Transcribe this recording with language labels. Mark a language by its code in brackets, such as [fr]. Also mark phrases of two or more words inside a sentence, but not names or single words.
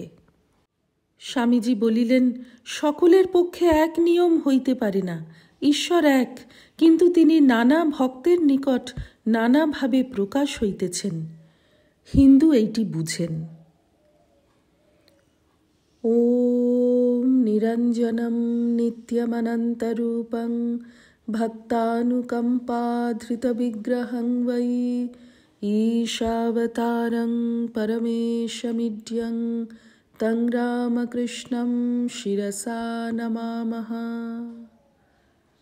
[bn] স্বামীজি বলিলেন, সকলের পক্ষে এক নিয়ম হইতে পারে না। ঈশ্বর এক, কিন্তু তিনি নানা ভক্তের নিকট নানাভাবে প্রকাশ হইতেছেন। হিন্দু এইটি বুঝেন। [sa] ॐ निरञ्जनं नित्यमनन्तरूपं भक्तानुकम्पाधृतविग्रहं वै ईशावतारं परमेशमिड्यं तं रामकृष्णं शिरसा नमामः।